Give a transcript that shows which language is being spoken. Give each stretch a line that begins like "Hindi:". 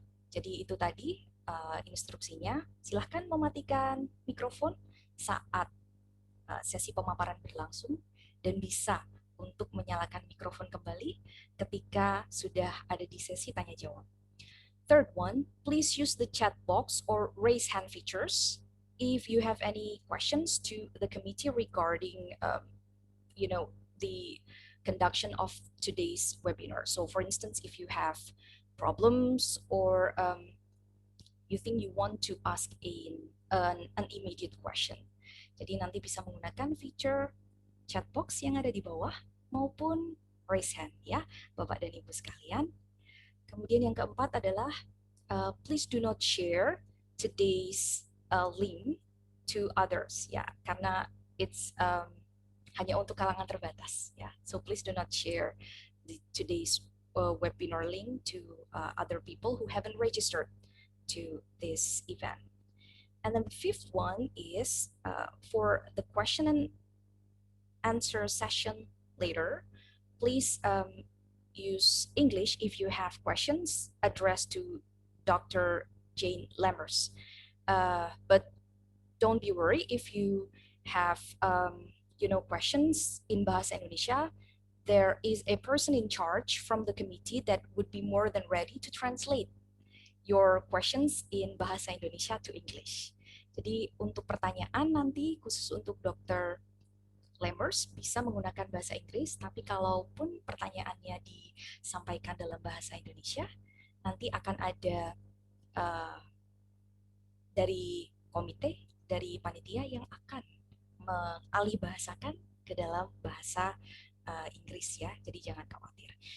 Indonesian: Jadi itu tadi instruksinya. Silahkan mematikan mikrofon saat sesi pemaparan berlangsung dan bisa untuk menyalakan mikrofon kembali ketika sudah ada di sesi tanya jawab.
English: Third one, please use the chat box or raise hand features if you have any questions to the committee regarding the conduction of today's webinar. So for instance, if you have problems or you think you want to ask an immediate question.
Indonesian: Jadi nanti bisa menggunakan feature chat box yang ada di bawah maupun raise hand ya Bapak dan Ibu sekalian. Kemudian yang keempat adalah
English: please do not share today's link to others
Indonesian: ya karena it's hanya untuk kalangan terbatas ya.
English: So please do not share today's webinar link to other people who haven't registered to this event. And then the fifth one is for the question and answer session later, please use English if you have questions addressed to Dr. Jane Lammers. But don't be worried if you have questions in Bahasa Indonesia. There is a person in charge from the committee that would be more than ready to translate your questions in Bahasa Indonesia to English.
Indonesian: Jadi untuk pertanyaan nanti khusus untuk Dr. Lammers bisa menggunakan bahasa Inggris, tapi kalaupun pertanyaannya disampaikan dalam bahasa Indonesia, nanti akan ada dari komite, dari panitia yang akan mengalihbahasakan ke dalam bahasa Inggris ya, jadi jangan khawatir.